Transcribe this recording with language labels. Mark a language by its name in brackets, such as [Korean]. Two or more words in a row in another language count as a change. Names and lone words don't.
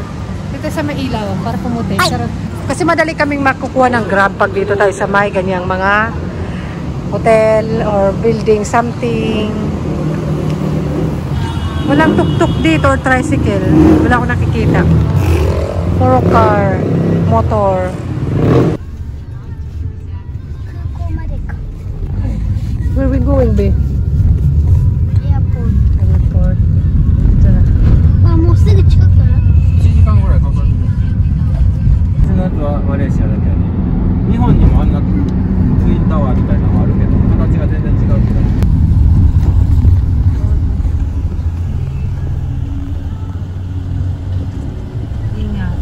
[Filipino] Dito sa Mailaw para pumuti. Charot. Kasi madali kaming makukuha ng Grab pag dito tayo sa may ganyang mga [English] hotel or building something. [Filipino] Walang tuk-tuk dito or tricycle. Wala akong nakikita. Puro car, motor. [English] Where we going, babe? Airport. Airport. [Filipino] Ito na. [Japanese] もうすぐ近くかな。 1時間ぐらいかかる。その後はマレーシアだけやね。日本にもあんなツインタワーみたいなのがあるけど、形が全然違うけど。 [Filipino] Ingat.